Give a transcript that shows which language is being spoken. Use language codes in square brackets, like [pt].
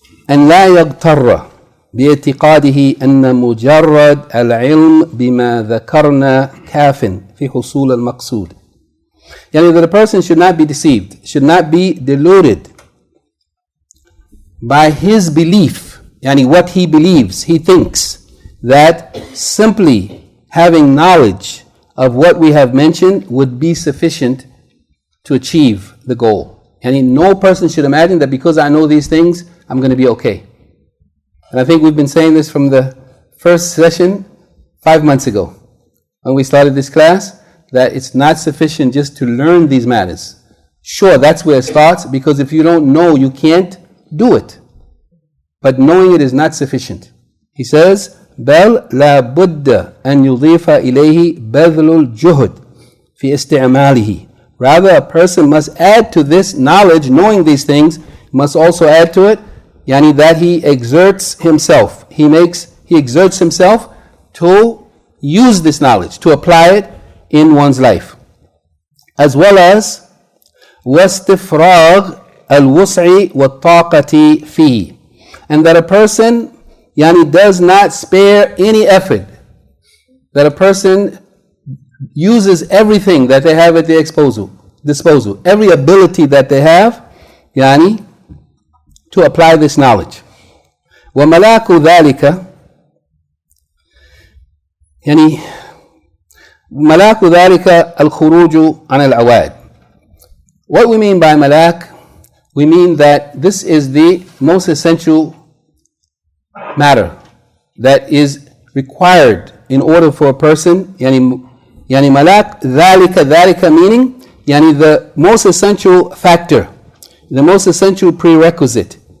[ar] أن لا يغتر باعتقاده أن مجرد العلم بما ذكرنا كاف في حصول المقصود. [en] Yani that a person should not be deceived, should not be deluded by his belief, yani what he believes, he thinks that simply having knowledge of what we have mentioned would be sufficient to achieve the goal. And no person should imagine that because I know these things, I'm going to be okay. And I think we've been saying this from the first session 5 months ago when we started this class, that it's not sufficient just to learn these matters. Sure, that's where it starts, because if you don't know, you can't do it. But knowing it is not sufficient. He says, [ar] بل لا بد أن يضيف إليه بذل الجهد في استعماله. [en] Rather, a person must add to this knowledge, knowing these things, must also add to it, yani that he exerts himself. He exerts himself to use this knowledge, to apply it in one's life. As well as [ar] واستفراغ الوسع والطاقة فيه. [en] And that a person does not spare any effort. That a person uses everything that they have at their disposal, every ability that they have, to apply this knowledge. [ar] وملاك ذلك ملاك ذلك الخروج عن العوائد. [en] What we mean by malak, we mean that this is the most essential matter that is required in order for a person, yani [ar] malak dhalika [en] meaning the most essential factor, the most essential prerequisite